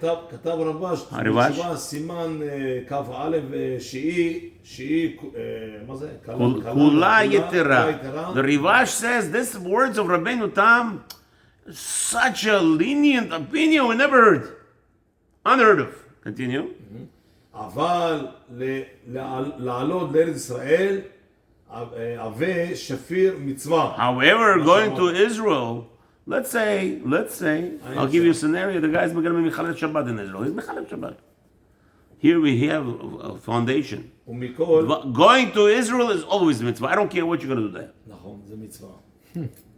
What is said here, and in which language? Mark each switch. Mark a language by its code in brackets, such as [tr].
[he] כתב הרב"ש, הרב"ש. תשובה, סימן כ"א, שהיא, מה זה? Kula yetera. [en] The Rivash says this words of Rabbeinu Tam, such a lenient opinion we never heard. Unheard of. Continue. [he] אבל לעלות לארץ ישראל, הווה שפיר מצווה. [en] However, going to Israel, let's say, I'll give you a scenario. The guy's going to be Halachot Shabbat in Israel. He's Halachot Shabbat. Here we have a foundation. [he] ומכל, [en] Going to Israel is always mitzvah. I don't care what you're going to do there. [he] נכון, זה מצווה.